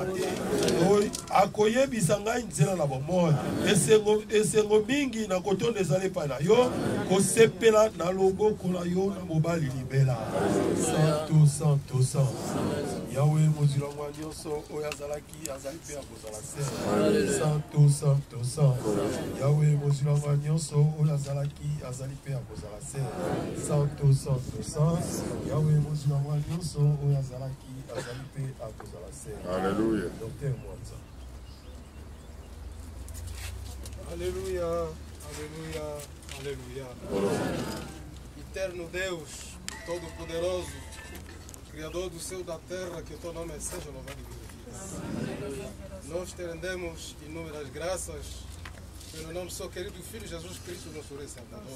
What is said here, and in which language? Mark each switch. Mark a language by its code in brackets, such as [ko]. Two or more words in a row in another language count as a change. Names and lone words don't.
[ln] te akoyebisa ngai nzela na bomoi esengo mingi na kotonda ezali epai na yo kosepela na loboko na yo na mobali libela santo santo santo Yawe mozulangwa nyonso oyo azalaki azali mpe akozala se santo santo santo Yawe mozulangwa nyonso oyo azalaki azali mpe akozala se santo santo santo Yawe mozulangwa nyonso oyo azalaki azali mpe akozala se. [fr] Alléluia. Docteur Mwanza. [pt] Aleluia, aleluia, aleluia. Eterno Deus, Todo-Poderoso, Criador do céu e da terra, que o teu nome seja louvado e glorificado. Nós te rendemos inúmeras graças pelo nome do seu querido Filho Jesus Cristo, nosso Rei Salvador.